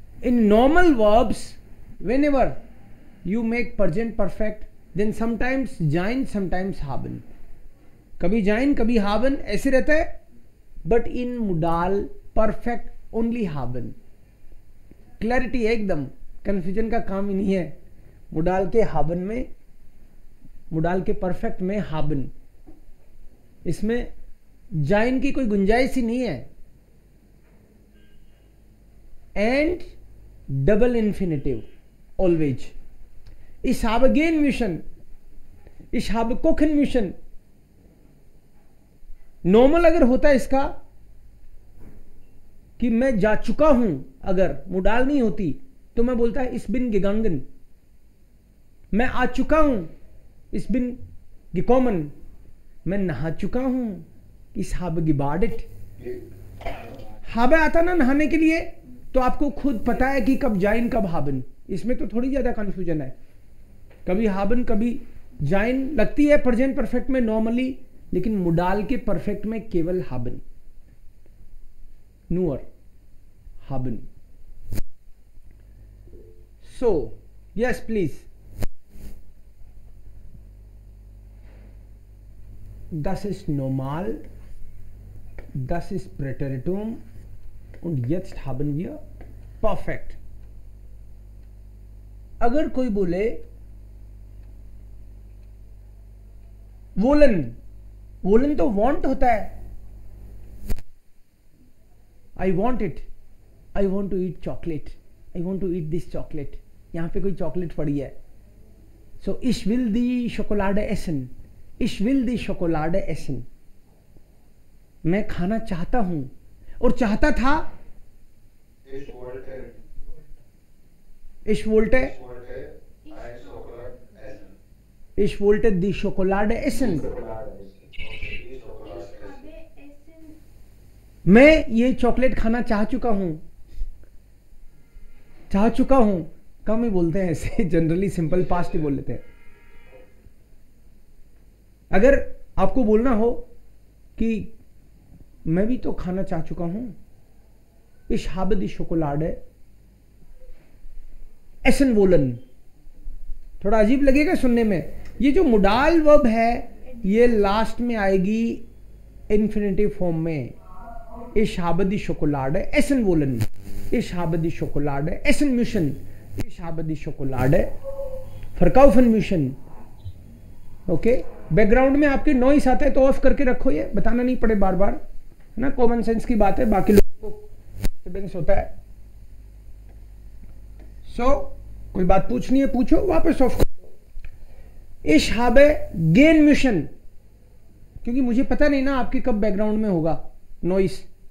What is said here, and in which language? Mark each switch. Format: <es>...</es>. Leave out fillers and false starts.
<en>in normal verbs whenever you make present perfect then sometimes जाइन sometimes haben,</en> <hi>कभी जाइन कभी haben ऐसे रहता है,</hi> <en>But in modal perfect only haben।</en> <hi>Clarity एकदम, कंफ्यूजन का काम ही नहीं है। मुडाल के haben में, मुडाल के परफेक्ट में haben, इसमें जाइन की कोई गुंजाइश ही नहीं है।</hi> <en>and double infinitive always,</en> <de>ich habe gehen müssen, ich habe kochen müssen।</de> <hi>Normal अगर होता है इसका कि मैं जा चुका हूं, अगर मुडाल नहीं होती तो मैं बोलता है</hi> <de>ich bin gegangen,</de> <hi>मैं आ चुका हूं</hi> <de>ich bin gekommen,</de> <hi>मैं नहा चुका हूं</hi> <de>ich habe gebadet।</de> <hi>habe आता ना नहाने के लिए, तो आपको खुद पता है कि कब जाइन कब haben, इसमें तो थोड़ी ज्यादा कंफ्यूजन है, कभी haben कभी जाइन लगती है प्रेजेंट परफेक्ट में नॉर्मली, लेकिन मुडाल के परफेक्ट में केवल haben,</hi> <de>nur haben।</de> <en>so yes please,</en> <de>das ist normal, das ist Präteritum und jetzt haben wir perfect।</de> <hi>अगर कोई बोले वोलन, वोलन तो वांट होता है,</hi> <en>I want it, I want to eat chocolate, I want to eat this chocolate,</en> <hi>यहां पे कोई chocolate पड़ी है,</hi> <en>so</en> <de>ich will die Schokolade essen, ich will die Schokolade essen,</de> <hi>मैं खाना चाहता हूं, और चाहता था</hi> <de>Ich wollte, ich wollte ich wollte ein Schokolade essen. ich wollte die Schokolade essen. Schokolade essen. Okay, die Schokolade essen.</de> <hi>मैं ये चॉकलेट खाना चाह चुका हूं, चाह चुका हूं। कम ही बोलते हैं ऐसे, जनरली सिंपल पास्ट ही बोल लेते हैं। अगर आपको बोलना हो कि मैं भी तो खाना चाह चुका हूं,</hi> <de>ich habe die Schokolade essen wollen।</de> <hi>थोड़ा अजीब लगेगा सुनने में। ये जो मोडाल वर्ब है ये लास्ट में आएगी इन्फिनिटिव फॉर्म में,</hi> <de>ich habe die Schokolade essen wollen, ich habe die Schokolade essen müssen, ich habe die Schokolade verkaufen müssen।</de> <hi>Okay, background में आपके नॉइस आता है तो ऑफ करके रखो, ये बताना नहीं पड़े बार बार, है ना, कॉमन सेंस की बात है, बाकी लोगों को डिस्टर्बेंस होता है। सो कोई बात पूछनी है पूछो, वापस ऑफ करो।</hi> <de>ich habe gehen müssen,</de> <hi>क्योंकि मुझे पता नहीं ना आपके कब बैकग्राउंड में होगा नॉइस।</hi>